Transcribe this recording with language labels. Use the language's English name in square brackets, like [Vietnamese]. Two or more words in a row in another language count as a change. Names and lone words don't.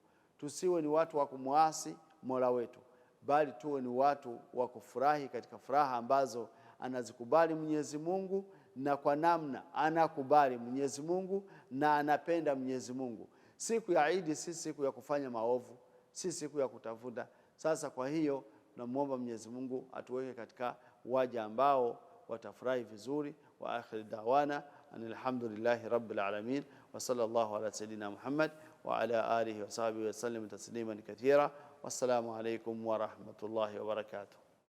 [Swahili] Tusiwe ni watu wa kumuasi Mola wetu, bali tuwe ni watu wa kufurahi katika furaha ambazo anazikubali Mwenyezi Mungu, na kwa namna anakubali Mwenyezi Mungu na anapenda Mwenyezi Mungu. Siku ya Eid si siku ya kufanya maovu, si siku ya kutafuta. Sasa kwa hiyo tunamuomba Mwenyezi Mungu atuweke katika waja ambao watafurahi vizuri. [Arabic] وآخر دعوانا الحمد لله رب العالمين وصلى الله على سيدنا محمد وعلى آله وصحبه وسلم تسليما كثيرا. والسلام عليكم ورحمة الله وبركاته.